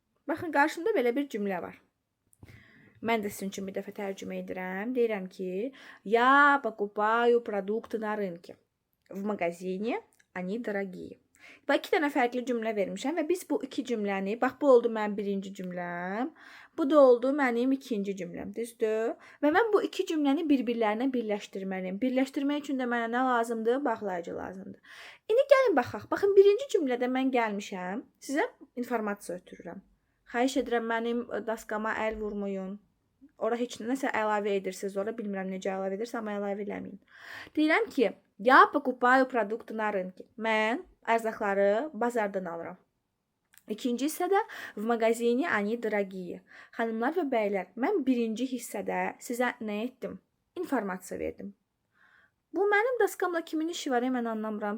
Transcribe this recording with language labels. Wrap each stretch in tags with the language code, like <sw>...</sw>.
<az>Baxın, qarşımda belə bir cümlə var. Mən də sizin üçün bir dəfə tərcümə edirəm. Deyirəm ki,</az> <ru>я покупаю продукты на рынке. В магазине они дорогие.</ru> <az>Və 2 dənə fərqli cümlə vermişəm və biz bu 2 cümləni, bax bu oldu mənim birinci cümləm, bu da oldu mənim ikinci cümləm, düzdür? Və mən bu 2 cümləni bir-birlərinə birləşdirməliyim. Birləşdirmək üçün də mənə nə lazımdır? Bağlayıcı lazımdır. İndi gəlin baxaq. Baxın, birinci cümlədə mən gəlmişəm, sizə informasiya ötürürəm. Xahiş edirəm, mənim daskama əl vurmayın. Ora heç nəsə əlavə edirsiniz, ora bilmirəm necə əlavə edirsiniz, amma əlavə eləməyin. Deyirəm ki,</az> <ru>я покупаю продукты на рынке.</ru> <az>Mən ərzaqları bazardan alıram. İkinci hissədə</az> <ru>в магазине они дорогие.</ru> <az>Xanımlar və bəylər, mən birinci hissədə sizə nə etdim? İnformasiya verdim. Bu mənim daskamla kimin işi var, mən anlamıram.</az>